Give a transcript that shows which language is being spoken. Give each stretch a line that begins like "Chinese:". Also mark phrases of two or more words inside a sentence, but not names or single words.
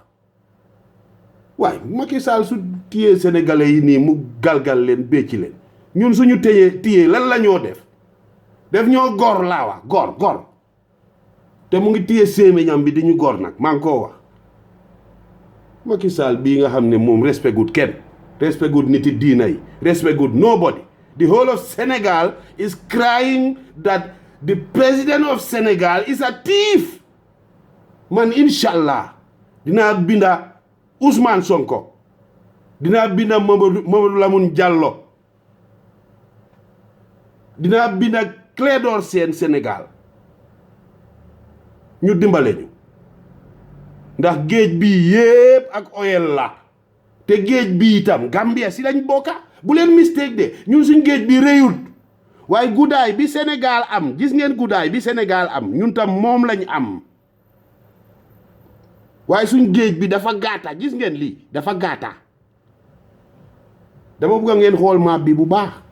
Wolof: waaye Macky Sall su téyee sénégalais yi nii mu galgal leen bécci leen ñun suñu téyee lan la ñoo def ñoo gor laa wax gor te mu ngi téye séeméñam bi di ñu gor nag maa ngi koo wax Macky Sall bii nga xam ne moom respect gut kenn respect gut niti diina yi respect gut nobody.
English: The whole of Senegal is crying that the president of Senegal is a thief.
Wolof: Man, inshallah, dina binda Ousmane Sonko, dina binda Mamadou Lamoun Diallo, dina binda Clédor Sène Sénégal. Ñu dimbale ñu ndax géej bi yépp ak oil la te géej bi itam Gambia si lañ bokka bu leen mistake de ñun suñ géej bi réyut waaye guddaay bi Sénégal am gis ngeen guddaay bi Sénégal am ñun tam moom lañ am waaye suñ géej bi dafa gaata gis ngeen lii dafa gaata dama bëgg ngeen xool map bi bu baax